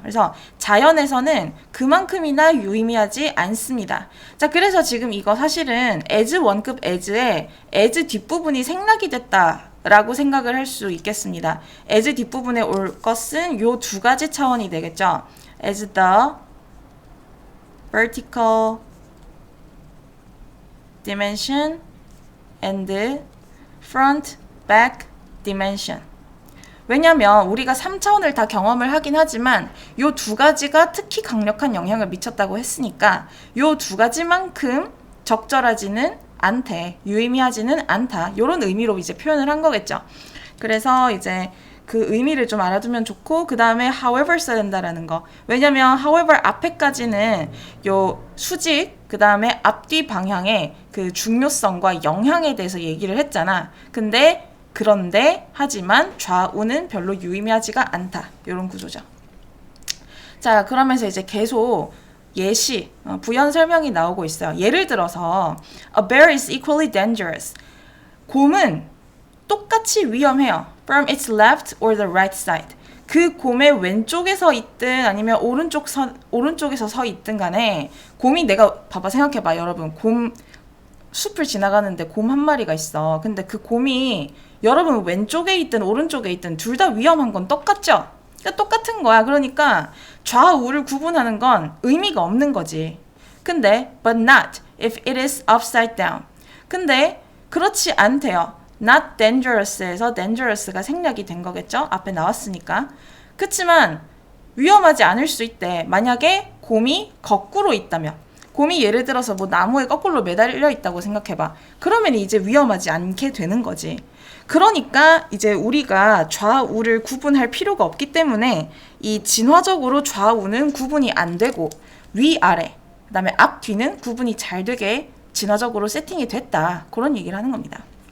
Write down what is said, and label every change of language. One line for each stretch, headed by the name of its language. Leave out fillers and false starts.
Korean: 그래서 자연에서는 그만큼이나 유의미하지 않습니다. 자, 그래서 지금 이거 사실은 as 원급 as에 as 뒷부분이 생략이 됐다라고 생각을 할 수 있겠습니다. as 뒷부분에 올 것은 요 두 가지 차원이 되겠죠.
English: as the vertical dimension and front back dimension.
Korean: 왜냐면 우리가 3차원을 다 경험을 하긴 하지만 요 두 가지가 특히 강력한 영향을 미쳤다고 했으니까 요 두 가지만큼 적절하지는 않대, 유의미하지는 않다, 요런 의미로 이제 표현을 한 거겠죠. 그래서 이제 그 의미를 좀 알아두면 좋고, 그 다음에 however 써야 된다라는 거. 왜냐면 however 앞에까지는 요 수직 그 다음에 앞뒤 방향의 그 중요성과 영향에 대해서 얘기를 했잖아. 그런데 하지만 좌우는 별로 유의미하지가 않다. 이런 구조죠. 자, 그러면서 이제 계속 예시, 부연 설명이 나오고 있어요.
English: 예를 들어서 A bear is equally dangerous.
Korean: 곰은 똑같이 위험해요.
English: From its left or the right side.
Korean: 그 곰의 왼쪽에 서 있든 아니면 오른쪽에서 서 있든 간에 곰이 내가 봐봐 생각해봐 여러분 곰 숲을 지나가는데 곰 한 마리가 있어. 근데 그 곰이 여러분 왼쪽에 있든 오른쪽에 있든 둘 다 위험한 건 똑같죠? 그러니까 똑같은 거야. 그러니까 좌우를 구분하는 건 의미가 없는 거지. 근데
English: but not if it is upside down.
Korean: 근데 그렇지 않대요.
English: not dangerous
Korean: 에서 dangerous가 생략이 된 거겠죠? 앞에 나왔으니까. 그치만 위험하지 않을 수 있대. 만약에 곰이 거꾸로 있다면 곰이 예를 들어서 뭐 나무에 거꾸로 매달려 있다고 생각해봐. 그러면 이제 위험하지 않게 되는 거지. 그러니까 이제 우리가 좌우를 구분할 필요가 없기 때문에 이 진화적으로 좌우는 구분이 안 되고 위아래 그 다음에 앞 뒤는 구분이 잘 되게 진화적으로 세팅이 됐다. 그런 얘기를 하는 겁니다.